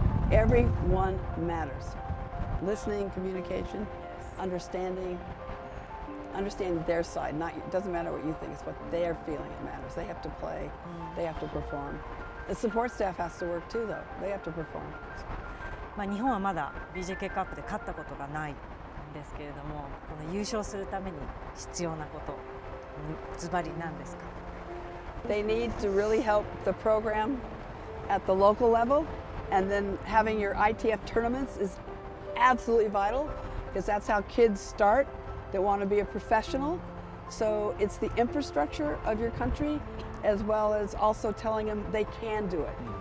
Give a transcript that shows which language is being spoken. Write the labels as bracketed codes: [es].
[en] Everyone matters. Listening, communication, understanding their side. It doesn't matter what you think, it's what they're feeling it matters. They have to play, they have to perform. The support staff has to work too though. They have to perform. [ja] 日本はまだ BJK カップで勝ったことがないんですけれども、この優勝するために必要なこと、ズバリ何ですか? [en] They need to really help the program at the local level, and then having your ITF tournaments is absolutely vital because that's how kids start that want to be a professional. So it's the infrastructure of your country as well as also telling them they can do it.